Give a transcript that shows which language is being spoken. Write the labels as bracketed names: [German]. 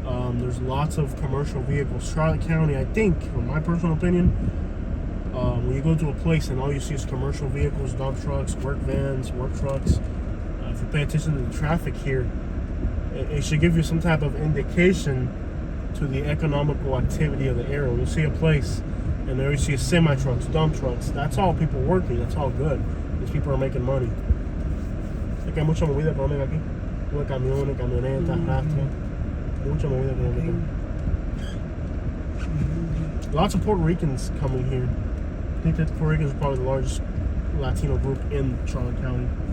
[English] There's lots of commercial vehicles. Charlotte County, I think, from my personal opinion, when you go to a place and all you see is commercial vehicles, dump trucks, work vans, work trucks, if you pay attention to the traffic here, it should give you some type of indication to the economical activity of the area. When you see a place and there you see semi-trucks, dump trucks, that's all people working, that's all good. These people are making money. [Spanish] Es que hay mucha movida económica aquí. Tuve camiones, camionetas, rastros. Mucha movida económica. [English] Lots of Puerto Ricans coming here. I think that Puerto Ricans are probably the largest Latino group in Charlotte County.